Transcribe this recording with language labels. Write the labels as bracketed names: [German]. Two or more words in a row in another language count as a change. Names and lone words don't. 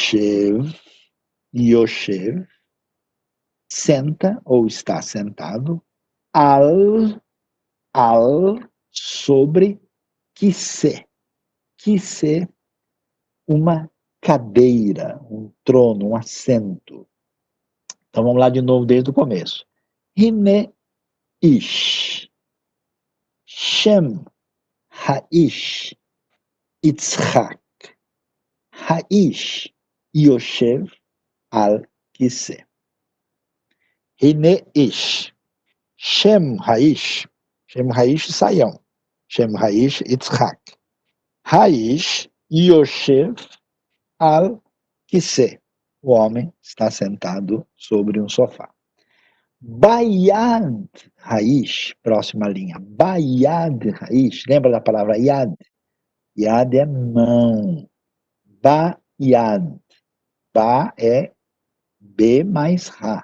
[Hebrew] יושב, יושב, [Portuguese] senta ou está sentado sobre kissé. Kissé, uma cadeira, um trono, um assento. Então vamos lá de novo desde o começo. [Hebrew] הנה איש. שם האיש יצחק. האיש יושב על כיסא. הנה איש. שם האיש. שם האיש, Saião. שם האיש יצחק. האיש יושב על כיסא. [Portuguese] O homem está sentado sobre um sofá. [Hebrew] ביד האיש, [Portuguese] próxima linha. [Hebrew] ביד האיש, [Portuguese] lembra da palavra yad? Yad é mão. Bayad. Ba é B mais Ra.